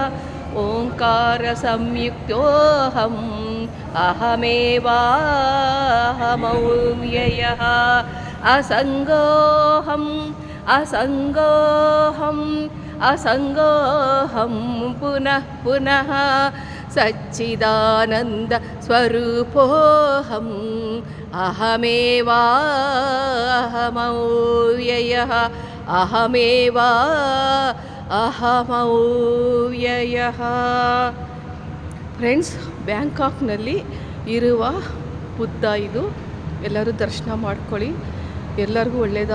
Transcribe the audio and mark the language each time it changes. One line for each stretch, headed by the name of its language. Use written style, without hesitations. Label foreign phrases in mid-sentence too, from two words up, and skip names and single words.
Sanskrit: ओङ्कारसंयुक्तोऽहम् अहमेवाहमव्ययः असङ्गोऽहम् असङ्गोऽहम् असङ्गोऽहं पुनः पुनः सच्चिदानन्दस्वरूपोऽहम् अहमेवाहमव्ययः ಅಹಮವ್ಯಯಃ.
Kannada: ಫ್ರೆಂಡ್ಸ್, ಬ್ಯಾಂಕಾಕ್ನಲ್ಲಿ ಇರುವ ಬುದ್ಧ ಇದು. ಎಲ್ಲರೂ ದರ್ಶನ ಮಾಡ್ಕೊಳ್ಳಿ. ಎಲ್ಲರಿಗೂ ಒಳ್ಳೆಯದು.